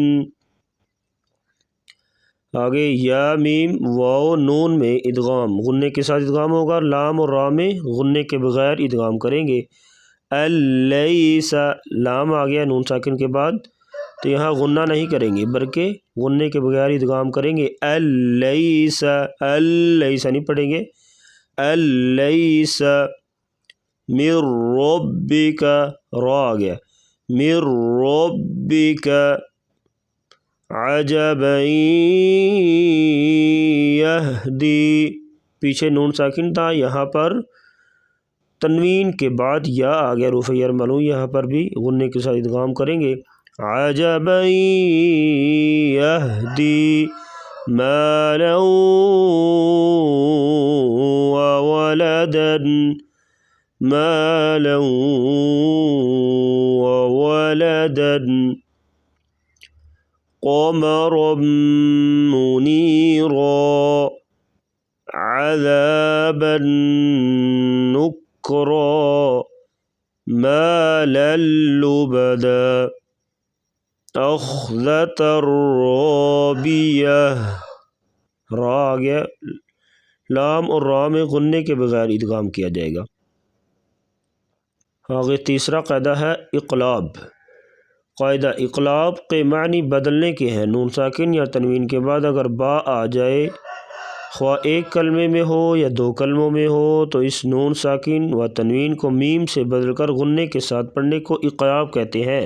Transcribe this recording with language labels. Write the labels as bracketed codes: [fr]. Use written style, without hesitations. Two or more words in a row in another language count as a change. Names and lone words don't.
[ur] آگے یا میم واو نون میں ادغام، غنے کے ساتھ ادغام ہوگا، لام اور را میں غنے کے بغیر ادغام کریں گے، الیس، لام آ گیا نون ساکن کے بعد تو یہاں غنہ نہیں کریں گے بلکہ غنے کے بغیر ادغام کریں گے، الیس، الیس نہیں پڑھیں گے، الیس، [ar] من ربک، [ur] را آ گیا، [ar] من ربک، عجبا یہدی، [ur] پیچھے نون ساکن تھا، یہاں پر تنوین کے بعد یا آ گیا حروف یرملون، یہاں پر بھی غنے کے ساتھ ادغام کریں گے، [ar] عجبا یہدی مالا وولدا، مالا وولدا، قمرا منيرا، عذابا نكرا، مالا لبدا، أخذة رابية، [ur] را آ گیا، لام اور را میں غنے کے بغیر ادغام کیا جائے گا۔ آگے تیسرا قاعدہ ہے اقلاب۔ قاعدہ اقلاب کے معنی بدلنے کے ہیں۔ نون ساکن یا تنوین کے بعد اگر با آ جائے، خواہ ایک کلمے میں ہو یا 2 کلموں میں ہو، تو اس نون ساکن و تنوین کو میم سے بدل کر غنے کے ساتھ پڑھنے کو اقلاب کہتے ہیں۔